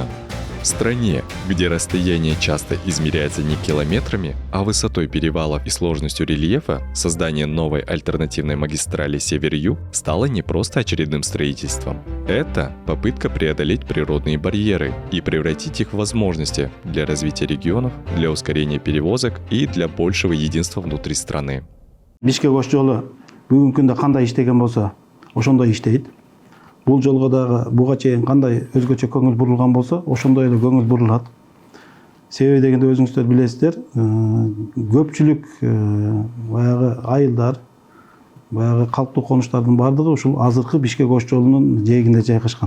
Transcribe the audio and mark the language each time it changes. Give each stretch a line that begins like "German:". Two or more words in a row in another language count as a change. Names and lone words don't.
Russian: В стране, где расстояние часто измеряется не километрами, а высотой перевалов и сложностью рельефа, создание новой альтернативной магистрали Север-Юг стало не просто очередным строительством. Это попытка преодолеть природные барьеры и превратить их в возможности для развития регионов, для ускорения перевозок и для большего единства внутри страны.
Kyrgyz: Бишкек ош жолу бүгүнкү күндө кандай иштеген болсо, ошондой иштейт. Бул жолго дагы буга чейин кандай өзгөчө көңүл бурулган болсо, ошондой эле көңүл бурулат. Себеби дегенде өзүңүздөр билесиздер, көпчүлүк баягы айылдар, баягы калктуу конуштардын бардыгы ушул азыркы Бишкек ош жолунун жээгинде жайгашкан.